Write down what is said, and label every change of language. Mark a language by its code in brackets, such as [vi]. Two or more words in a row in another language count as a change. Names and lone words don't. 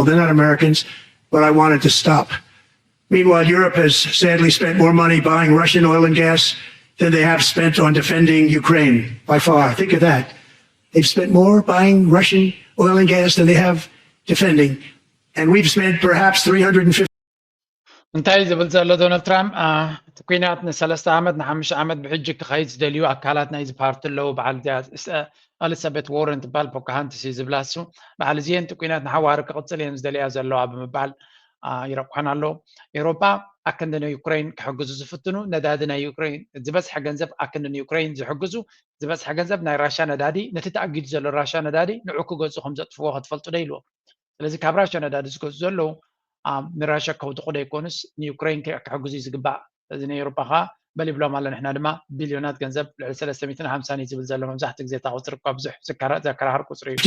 [en] They're not Americans. But I want it to stop. Meanwhile, Europe has sadly spent more money buying Russian oil and gas than they have spent on defending Ukraine by far. Think of that. They've spent more buying Russian oil and gas than they have defending. And we've spent perhaps 350 [ti] እንታይ ዝብል ዘሎ ዶናልድ ትራምፕ ኩናት ን3 ዓመት ን5 ዓመት ብሕጂ ክኸይድ ዝደልዩ ኣካላት ናይዚ ፓርቲ ኣለዉ በዓል ኤሊዛቤት ዎረን ትበሃል ፖካሃንትስ እዩ ዝብላ እሱ በዓል እዚአን እቲ ኩናት ንሓዋሪ ክቕፅል እየን ዝደልያ ዘለዋ ብምባል ይረብሓን ኣለዉ ኤውሮጳ ኣክንዲ ንዩክሬን ክሕግዙ ዝፍትኑ ነዳዲ ናይ ዩክሬን ዝበዝሐ ገንዘብ ኣክንዲ ንዩክሬን ዝሕግዙ ዝበዝሐ ገንዘብ ናይ ራሻ ነዳዲ ነቲ ተኣጊዱ ዘሎ ራሻ ነዳዲ ንዑ ክገዝኡ ከም ዘጥፍዎ ክትፈልጡ ዶ ኢልዎ ስለዚ ካብ ራሻ ነዳዲ ዝገዝኡ ዘለዉ ንራሻ ከውድቑ ዶ ይኮኑስ ንዩክሬን ክሕግዙ እዩ ዝግባእ እዚ ንኤውሮጳ ከዓ በል ይብሎም ኣሎ ንሕና ድማ ቢልዮናት ገንዘብ ልዕሊ 350 ዝብል ዘሎ መብዛሕትኡ ግዜ እታ ቁፅሪ እኳ ብዙሕ ዘከራኽር ቁፅሪ እዩ